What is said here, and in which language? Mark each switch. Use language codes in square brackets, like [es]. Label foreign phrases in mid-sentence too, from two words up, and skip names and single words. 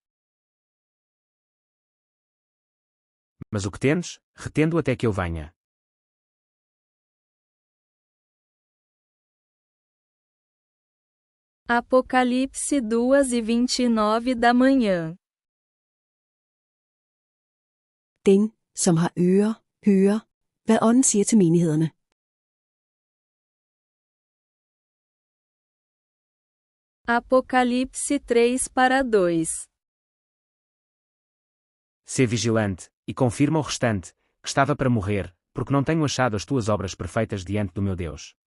[pt] Mas o que tendes, retendo até que eu venha. Apocalipse 2:29 da manhã. [da] Den, som har ører, hører, hvad ånden siger til menighederne. [pt] Apocalipse 3:2. Sê vigilante, e confirma o restante, que estava para morrer, porque não tenho achado as tuas obras perfeitas diante do meu Deus.